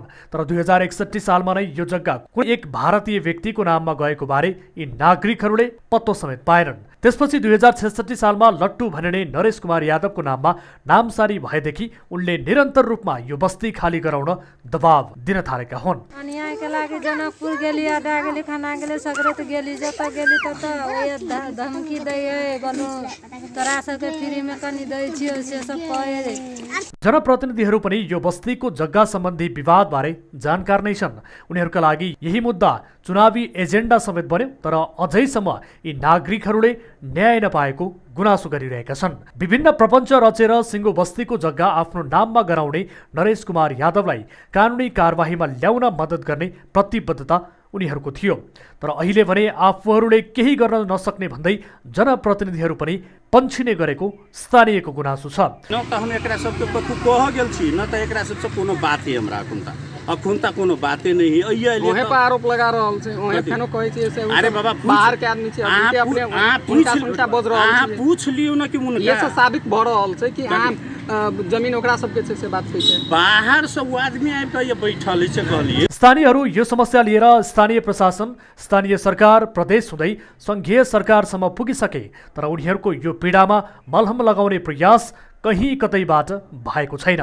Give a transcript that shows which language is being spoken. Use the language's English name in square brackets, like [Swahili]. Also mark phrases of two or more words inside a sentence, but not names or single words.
[Nepali] तर 2061 सालमा नै यो जग्गा कुनै एक भारतीय व्यक्तिको नाममा गएको बारे यी नागरिकहरूले पत्तो समेत पाएनन्। त्यसपछि 2066 सालमा लट्टु भनिने नरेश कुमार यादवको नाममा नामसारी भएदेखि उनले निरन्तर रूपमा यो बस्ती खाली गराउन दबाव दिन थालेका हुन्। अनि यहाँका लागि [Maithili] जनकपुर गेली, अड्डा गेली, खाना गेली, सगरे त गेली, जता गेली त धमकी दै बनो तरा सके फ्री में कनी दै छियो से सब कहे। [Nepali] जनप्रतिनिधिहरू पनि यो बस्तीको जग्गा सम्बन्धी विवाद बारे जानकार नै छन्। उनीहरूका लागि यही मुद्दा चुनावी एजेन्डा समेत बन्यो। तर अझैसम्म यी नागरिकहरूले न्याय नपाएको गुनासो गरिरहेका छन्। विभिन्न प्रपञ्च रचेर सिङ्गो बस्तीको जग्गा आफ्नो नाममा गराउने नरेश कुमार यादवलाई कानुनी कारबाहीमा ल्याउन मद्दत गर्ने प्रतिबद्धता उनीहरूको थियो। तर अहिले भने आफूहरूले केही गर्न नसक्ने भन्दै जनप्रतिनिधिहरू पनि पन्छिने गरेको स्थानीयको गुनासो छ। [Maithili] न त हम एकरा सबके कथु कह गेल छी, न त एकरा सबसे कोनो बात है हमरा अखुनता कोनो बाते नहीं है। ओहे पर आरोप लगा रहल छै, ओहे फेनो कहै छै से अरे बाबा बाहर के आदमी छै, अभी अपने उल्टा बोल रहल छै। पूछ लियो न कि उनका ये सब साबित भ रहल छै कि जमीन ओकरा सबके छै से बात छै। बाहर सब आदमी आबि के ये बैठल छै कहलिए। [Nepali] स्थानीयहरू यो समस्या लिएर स्थानीय प्रशासन, स्थानीय सरकार, प्रदेश हुँदै संघीय सरकारसम्म पुगिसके। तर उनीहरूको यो पीडामा मलहम लगाउने प्रयास कहीँ कतैबाट भएको छैन।